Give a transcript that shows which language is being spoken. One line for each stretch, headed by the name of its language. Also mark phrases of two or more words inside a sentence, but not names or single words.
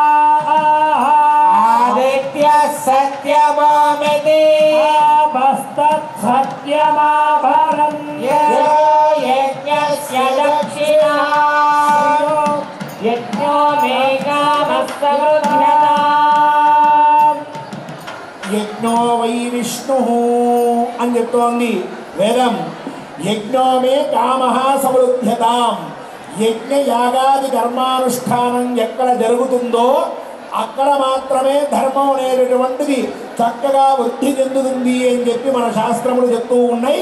Sanskrit: आदित्यः सत्यमोमिति आपस्तत्सत्यमाभरन् यजो यज्ञस्य दक्षिणः यज्ञो मे कामः समृद्ध्यताम् యజ్ఞో వై విష్ణు
Telugu: అని చెప్తోంది వేదం.
Sanskrit: యజ్ఞో మే కామః సమృద్ధ్యతాం.
Telugu: యజ్ఞ యాగాది కర్మానుష్ఠానం ఎక్కడ జరుగుతుందో అక్కడ మాత్రమే ధర్మం అనేటటువంటిది చక్కగా వృద్ధి చెందుతుంది అని చెప్పి మన శాస్త్రములు చెప్తూ ఉన్నాయి.